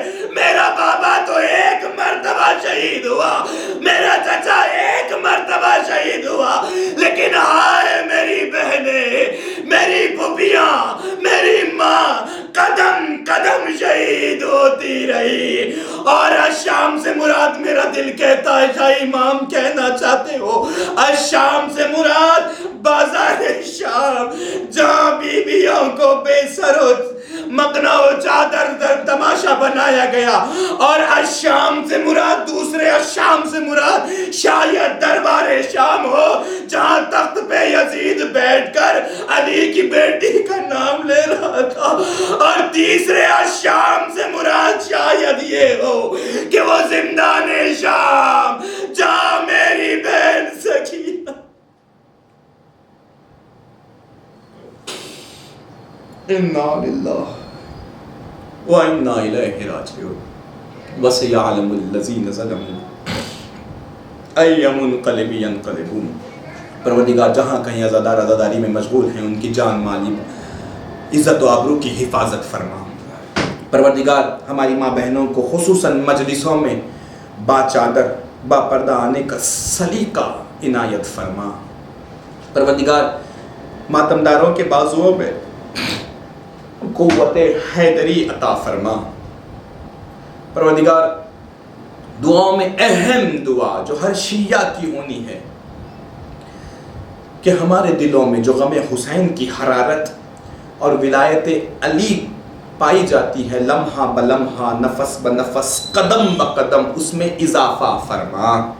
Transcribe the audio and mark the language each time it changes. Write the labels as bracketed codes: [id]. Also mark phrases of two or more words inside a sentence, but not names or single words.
[ur] میرا بابا تو ایک مرتبہ شہید ہوا، میرا چچا ایک مرتبہ شہید ہوا، لیکن ہائے میری بہنیں، میری پھوپھیاں، میری ماں قدم قدم شہید ہوتی رہی۔ اور الشام سے مراد، میرا دل کہتا ہے شاہ امام کہنا چاہتے ہو، الشام سے مراد بازار شام، جہاں بیویوں کو [fa] بے سر و مقنا و چادر در تماشا [ur] بنایا گیا۔ اور الشام سے مراد، دوسرے الشام سے مراد شاید دربار شام ہو، جہاں تخت پہ یزید بیٹھ کر علی کی بیٹی کا نام لے رہا تھا۔ اور تیسرے الشام سے مراد شاید یہ ہو کہ وہ زندان شام، جہاں میری بہن سکینہ [ar] اِنَّا لِلَّهِ وَإِنَّا إِلَيْهِ رَاجِعُونَ وَسَيَعْلَمُ الَّذِينَ ظَلَمُوا أَيَّ مُنقَلِبٍ يَنقَلِبُونَ۔ [ur] پروردگار جہاں کہیں عزادار عزاداری میں مشغول ہیں، ان کی جان مالی عزت و آبرو کی حفاظت فرما۔ پروردگار ہماری ماں بہنوں کو خصوصاً مجلسوں میں با چادر با پردہ آنے کا سلیقہ عنایت فرما۔ پروردگار ماتمداروں کے بازوؤں میں قوت حیدری عطا فرما۔ پروردگار دعاؤں میں اہم دعا جو ہر شیعہ کی ہونی ہے کہ ہمارے دلوں میں جو غم حسین کی حرارت اور ولایت علی پائی جاتی ہے، لمحہ بلمحہ، نفس بنفس، قدم بقدم، اس میں اضافہ فرما۔